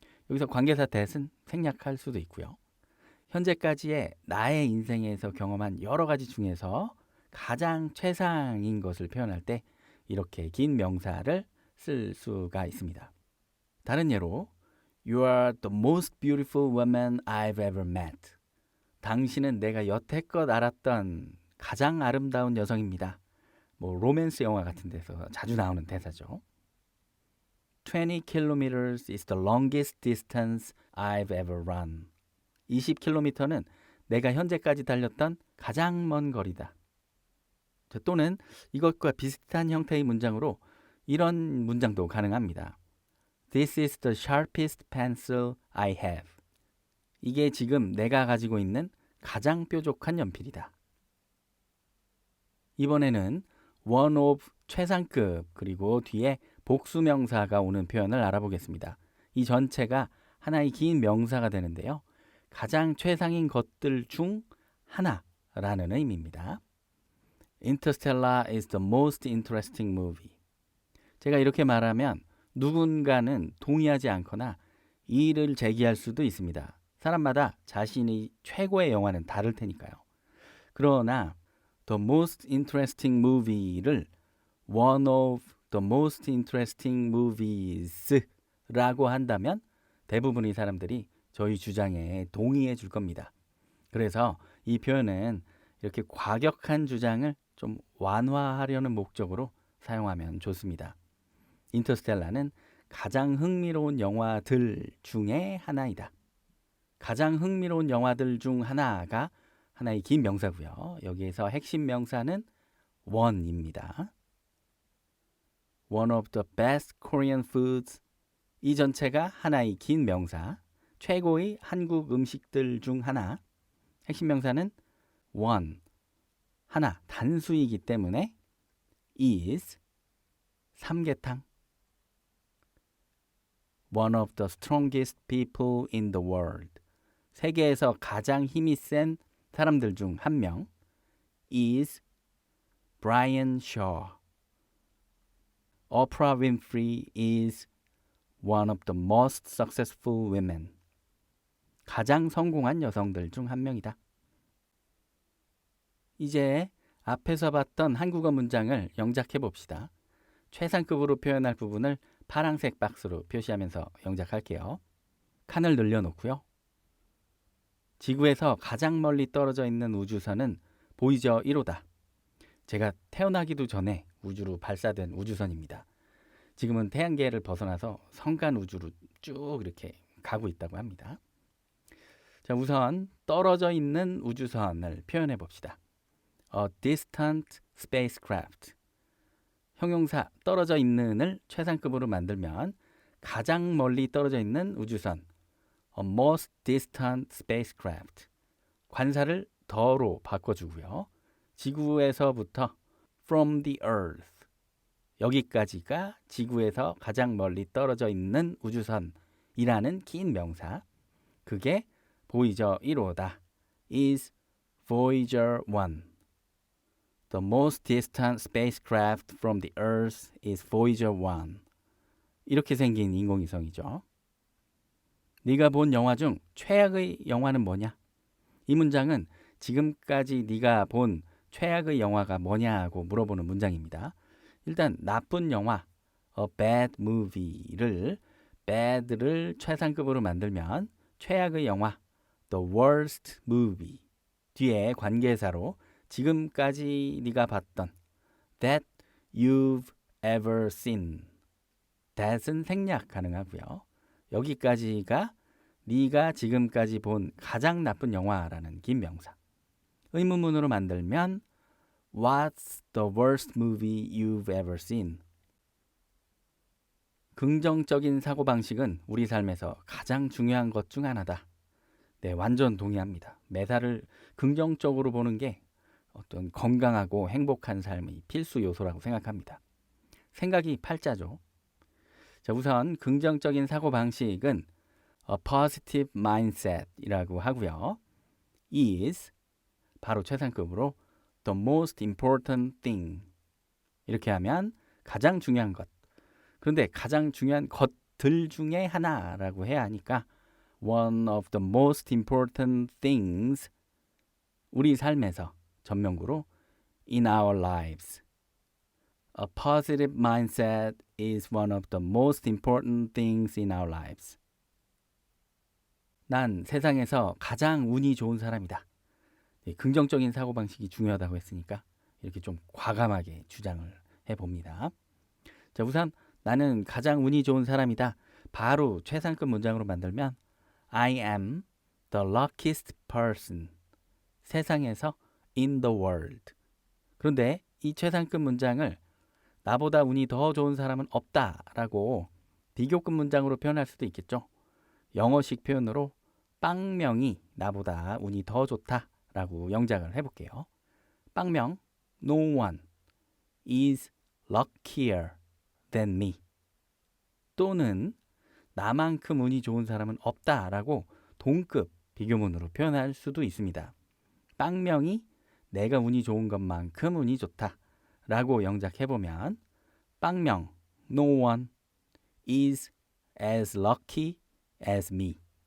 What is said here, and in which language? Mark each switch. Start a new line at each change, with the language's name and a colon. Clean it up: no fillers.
Korean: 여기서 관계사 that은 생략할 수도 있고요. 현재까지의 나의 인생에서 경험한 여러 가지 중에서 가장 최상인 것을 표현할 때 이렇게 긴 명사를 쓸 수가 있습니다. 다른 예로
English: You are the most beautiful woman I've ever met.
Korean: 당신은 내가 여태껏 알았던 가장 아름다운 여성입니다. 로맨스 영화 같은 데서 자주 나오는 대사죠.
English: 20 kilometers is the longest distance I've ever run.
Korean: 20km는 내가 현재까지 달렸던 가장 먼 거리다. 또는 이것과 비슷한 형태의 문장으로 이런 문장도 가능합니다.
English: This is the sharpest pencil I have.
Korean: 이게 지금 내가 가지고 있는 가장 뾰족한 연필이다. 이번에는 one of 최상급 그리고 뒤에 복수명사가 오는 표현을 알아보겠습니다. 이 전체가 하나의 긴 명사가 되는데요. 가장 최상인 것들 중 하나라는 의미입니다.
English: Interstellar is the most interesting movie.
Korean: 제가 이렇게 말하면 누군가는 동의하지 않거나 이의를 제기할 수도 있습니다. 사람마다 자신의 최고의 영화는 다를 테니까요. 그러나
English: The most interesting movie
Korean: 를
English: One of the most interesting movies
Korean: 라고 한다면 대부분의 사람들이 저희 주장에 동의해 줄 겁니다. 그래서 이 표현은 이렇게 과격한 주장을 좀 완화하려는 목적으로 사용하면 좋습니다. 인터스텔라는 가장 흥미로운 영화들 중에 하나이다. 가장 흥미로운 영화들 중 하나가 하나의 긴 명사고요. 여기에서 핵심 명사는 one입니다.
English: One of the best Korean foods.
Korean: 이 전체가 하나의 긴 명사, 최고의 한국 음식들 중 하나. 핵심 명사는 one, 하나, 단수이기 때문에 is, 삼계탕.
English: One of the strongest people in the world.
Korean: 세계에서 가장 힘이 센 사람들 중 한 명 is Brian Shaw.
English: Oprah Winfrey is one of the most successful women.
Korean: 가장 성공한 여성들 중 한 명이다. 이제 앞에서 봤던 한국어 문장을 영작해 봅시다. 최상급으로 표현할 부분을 파란색 박스로 표시하면서 영작할게요. 칸을 늘려놓고요. 지구에서 가장 멀리 떨어져 있는 우주선은 보이저 1호다. 제가 태어나기도 전에 우주로 발사된 우주선입니다. 지금은 태양계를 벗어나서 성간 우주로 쭉 이렇게 가고 있다고 합니다. 자, 우선 떨어져 있는 우주선을 표현해 봅시다.
English: A distant spacecraft.
Korean: 형용사 떨어져 있는을 최상급으로 만들면 가장 멀리 떨어져 있는 우주선
English: A most distant spacecraft.
Korean: 관사를 더로 바꿔주고요. 지구에서부터
English: from the earth.
Korean: 여기까지가 지구에서 가장 멀리 떨어져 있는 우주선이라는 긴 명사. 그게 보이저 1호다.
English: is Voyager 1. The most distant spacecraft from the Earth is Voyager 1.
Korean: 이렇게 생긴 인공위성이죠. 네가 본 영화 중 최악의 영화는 뭐냐? 이 문장은 지금까지 네가 본 최악의 영화가 뭐냐고 물어보는 문장입니다. 일단 나쁜 영화,
English: a bad movie
Korean: 를 bad를 최상급으로 만들면 최악의 영화,
English: the worst movie
Korean: 뒤에 관계사로 지금까지 네가 봤던
English: that you've ever seen.
Korean: that은 생략 가능하고요. 여기까지가 네가 지금까지 본 가장 나쁜 영화라는 긴 명사. 의문문으로 만들면
English: What's the worst movie you've ever seen?
Korean: 긍정적인 사고방식은 우리 삶에서 가장 중요한 것 중 하나다. 네, 완전 동의합니다. 매사를 긍정적으로 보는 게 어떤 건강하고 행복한 삶의 필수 요소라고 생각합니다. 생각이 팔자죠. 자, 우선 긍정적인 사고방식은
English: a positive mindset
Korean: 이라고 하고요.
English: is
Korean: 바로 최상급으로
English: the most important thing.
Korean: 이렇게 하면 가장 중요한 것. 그런데 가장 중요한 것들 중에 하나라고 해야 하니까
English: one of the most important things
Korean: 우리 삶에서 전명구로
English: in our lives. A positive mindset is one of the most important things in our lives.
Korean: 난 세상에서 가장 운이 좋은 사람이다. 긍정적인 사고방식이 중요하다고 했으니까 이렇게 좀 과감하게 주장을 해봅니다. 자, 우선 나는 가장 운이 좋은 사람이다. 바로 최상급 문장으로 만들면
English: I am the luckiest person.
Korean: 세상에서
English: in the world.
Korean: 그런데 이 최상급 문장을 나보다 운이 더 좋은 사람은 없다라고 비교급 문장으로 표현할 수도 있겠죠. 영어식 표현으로 빵명이 나보다 운이 더 좋다라고 영작을 해볼게요.
English: 빵명 No one is luckier than me.
Korean: 또는 나만큼 운이 좋은 사람은 없다라고 동급 비교문으로 표현할 수도 있습니다. 빵명이 내가 운이 좋은 것만큼 운이 좋다라고 영작해보면 빵명
English: No one is as lucky as me.